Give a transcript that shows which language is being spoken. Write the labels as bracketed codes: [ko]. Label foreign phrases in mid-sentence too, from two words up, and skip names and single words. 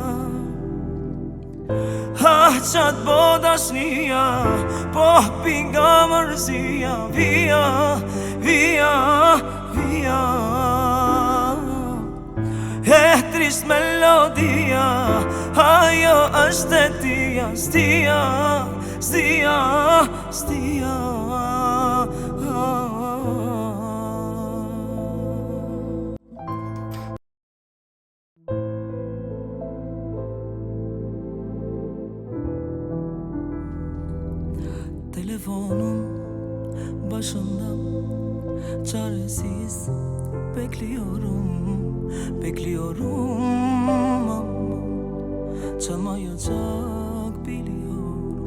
[sq] Ha, qatë bo dashnia, po pinga mërzia, via, via, via. E trisht melodia, ajo është e tia, stia, stia, stia. [tr] Telefonum başında çaresiz bekliyorum, bekliyorum ama çalmayacak biliyorum.